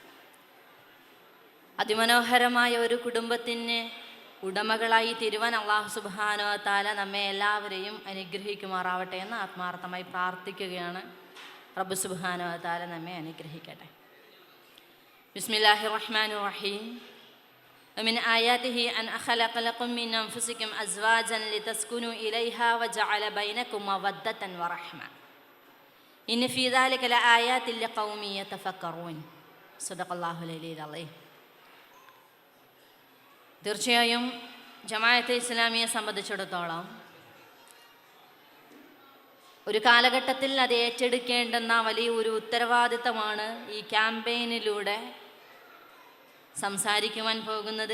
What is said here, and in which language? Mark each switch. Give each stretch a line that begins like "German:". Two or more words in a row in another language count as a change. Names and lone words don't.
Malayalam: അതിമനോഹരമായ ഒരു കുടുംബത്തിന് ഉടമകളായി തീരുവാൻ അല്ലാഹു
Arabic: سبحانه وتعالى
Malayalam: നമ്മെ എല്ലാവരെയും അനുഗ്രഹിക്കുമാറാവട്ടെ എന്ന് ആത്മാർത്ഥമായി പ്രാർത്ഥിക്കുകയാണ്. റബ്ബ്
Arabic: سبحانه وتعالى
Malayalam: നമ്മെ അനുഗ്രഹിക്കട്ടെ.
Arabic: بسم الله الرحمن الرحيم. ومن آياته أن خلق لكم من أنفسكم أزواجا لتسكنوا إليها وجعل بينكم مودة ورحمة إن في ذلك لآيات لقوم يتفكرون. صدق الله العلي العظيم.
Malayalam: തീർച്ചയായും ജമാഅത്തെ ഇസ്ലാമിയെ സംബന്ധിച്ചിടത്തോളം ഒരു കാലഘട്ടത്തിൽ അത് ഏറ്റെടുക്കേണ്ടുന്ന വലിയ ഒരു ഉത്തരവാദിത്തമാണ് ഈ ക്യാമ്പയിനിലൂടെ സംസാരിക്കുവാൻ പോകുന്നത്.